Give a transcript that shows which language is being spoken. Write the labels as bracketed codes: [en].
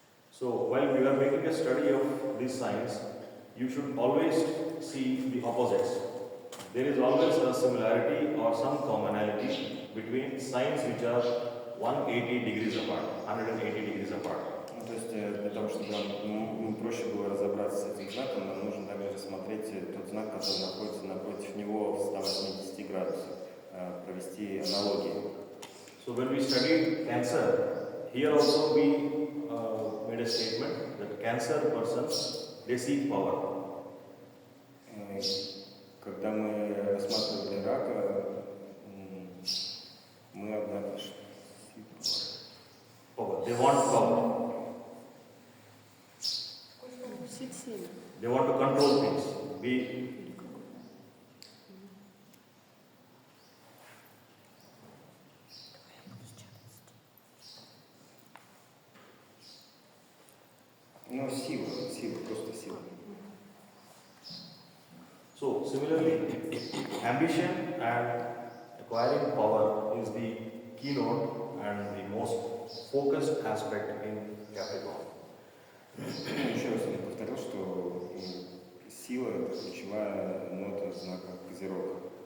[en] So while we are making a study of these signs, you should always see the opposites. There is always a similarity or some commonality between signs which are 180 degrees apart, 180 degrees apart. [ru] То есть для того, чтобы нам проще было разобраться с этим знаком, нам нужно также рассмотреть тот знак, который находится напротив него в 180 градусах, провести аналогию. [en] So when we studied Cancer, here also we made a statement that Cancer persons, they seek power. [ru] Когда мы рассматривали рака, мы обнаружили [en] Power. They want power. They want to control things. [ru] Ну, сила, просто сила. [en] So similarly, ambition and acquiring power is the keynote and the most focused aspect in Capricorn. [ru] Еще раз я повторил, что сила – это ключевая нота знака Козерога.